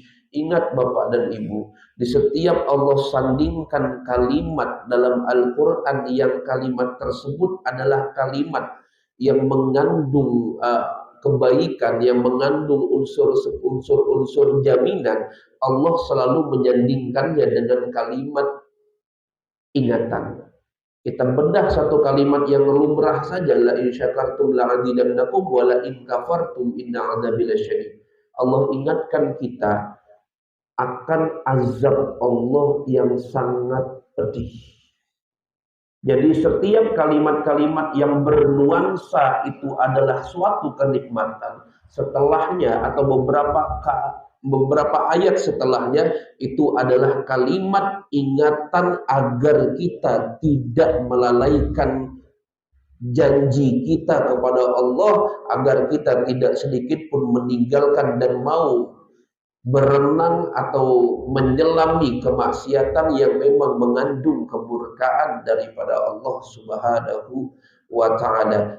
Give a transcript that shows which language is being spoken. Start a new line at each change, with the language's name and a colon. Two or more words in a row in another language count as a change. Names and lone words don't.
Indonesian: Ingat Bapak dan Ibu, di setiap Allah sandingkan kalimat dalam Al-Quran yang kalimat tersebut adalah kalimat yang mengandung kebaikan, yang mengandung unsur-unsur jaminan, Allah selalu menyandingkannya dengan kalimat ingatan. Kita bedah satu kalimat yang lumrah saja,
Arabic: لئن شكرتم لأزيدنكم ولئن كفرتم إن عذابي لشديد.
Indonesian: Allah ingatkan kita akan azab Allah yang sangat pedih. Jadi setiap kalimat-kalimat yang bernuansa itu adalah suatu kenikmatan. Setelahnya atau beberapa ayat setelahnya itu adalah kalimat ingatan agar kita tidak melalaikan janji kita kepada Allah, agar kita tidak sedikit pun meninggalkan dan mau berenang atau menyelami kemaksiatan yang memang mengandung kemurkaan daripada Allah
Arabic: سبحانه وتعالى.